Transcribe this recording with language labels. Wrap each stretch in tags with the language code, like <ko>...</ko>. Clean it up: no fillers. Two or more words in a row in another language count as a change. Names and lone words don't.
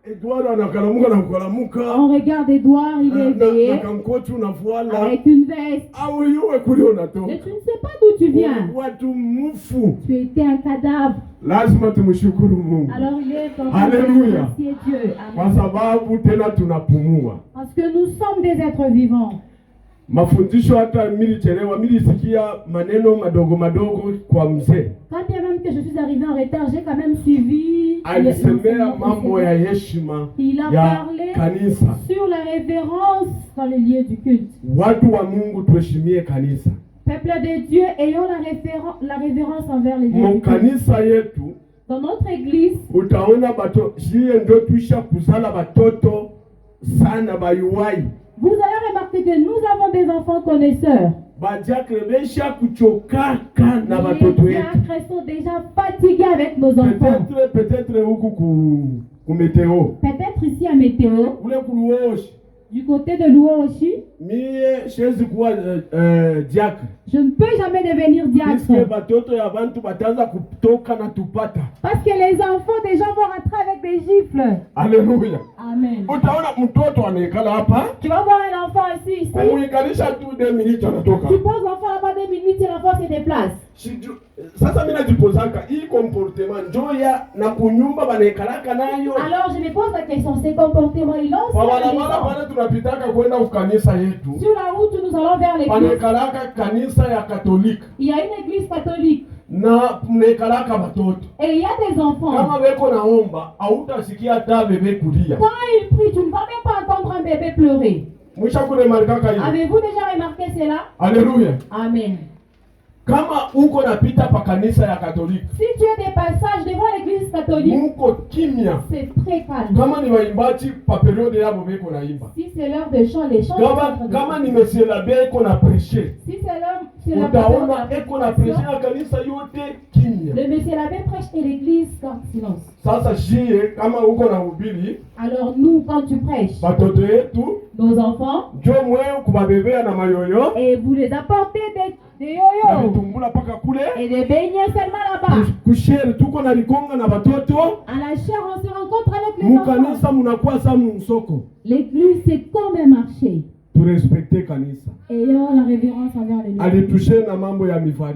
<fr>On regarde Edouard, il est éveillé avec une veste. Mais tu ne sais pas d'où tu viens. Tu étais un cadavre. Alors il est temps de remercier Dieu. Amen. Parce que nous sommes des êtres vivants.</fr> <sw>Mafundisho hata nilichelewa, nilisikia maneno madogo madogo kwa mzee.</sw> <fr>Quand bien même que je suis arrivé en retard, j'ai quand même suivi.</fr> <sw>Alisemea mambo ya heshima ya kanisa.</sw> <fr>Sur la révérence dans les lieux du culte.</fr> <sw>Watu wa Mungu tuheshimie kanisa.</sw> <fr>Peuple de Dieu, ayons la révérence envers les lieux du culte.</fr> <sw>Kanisa yetu,</sw> <fr>dans notre église,</fr> <sw>utaona bato shie ndio tuisha kuzala batoto sana bayuwai.</sw> <fr>Vous allez remarquer que nous avons des enfants connaisseurs. Les diacres sont déjà fatigués avec nos enfants. Peut-être ici à Météo. Du côté de Louoshi, je ne peux jamais devenir diacre. Parce que les enfants déjà vont rentrer avec des gifles. Alléluia. Amen. Tu vas voir un enfant ici. Tu poses l'enfant là-bas 2 minutes et l'enfant se déplace.</fr> <sw>Sasa mimi najipozaka hii comportement ndio ya na kunyumba banekalaka nayo.</sw> <fr>Alors je me pose la question, ces comportements ils ont</fr> <sw>bana tunapitaka kwenda kukanisa yetu.</sw> <fr>Sur la route nous allons vers l'église.</fr> <sw>Banekalaka kanisa ya catholique.</sw> <fr>Il y a une église catholique.</fr> <sw>Na mnekalaka batoto.</sw> <fr>Et il y a des enfants.</fr> <sw>Kama beko naomba, hautasikia hata bebe kulia.</sw> <fr>Quand ils prient, tu ne vas même pas entendre un bébé pleurer. Avez-vous déjà remarqué cela? Alléluia. Amen.</fr> <sw>Kama uko napita pa kanisa ya Katoliki,</sw> <fr>si tu as des passages devant l'église catholique,</fr> <sw>muko kimya,</sw> <fr>c'est très calme.</fr> <sw>Kama ni waimbaji pa periode yabo beko naimba,</sw> <fr>si c'est l'heure de chant, les chants.</fr> <sw>Kama ni</sw> <fr>monsieur l'abbé</fr> <sw>eko na prêcher,</sw> <fr>si c'est l'heure,</fr> <sw>utaona eko na prêcher na kanisa yote kimya.</sw> <fr>Le monsieur l'abbé prêche et l'église garde silence.</fr> <sw>Sasa shie kama uko na hubiri,</sw> <fr>alors nous quand tu prêches,</fr> <sw>batoto yetu,</sw> <fr>nos enfants,</fr> <sw>njo mwe kubabebea na mayoyo,</sw> <fr>et vous les apportez des yo-yo et des beignets seulement là-bas. À la chair, on se rencontre avec les enfants. L'église, c'est comme un marché. Ayant la révérence envers les gens.</fr>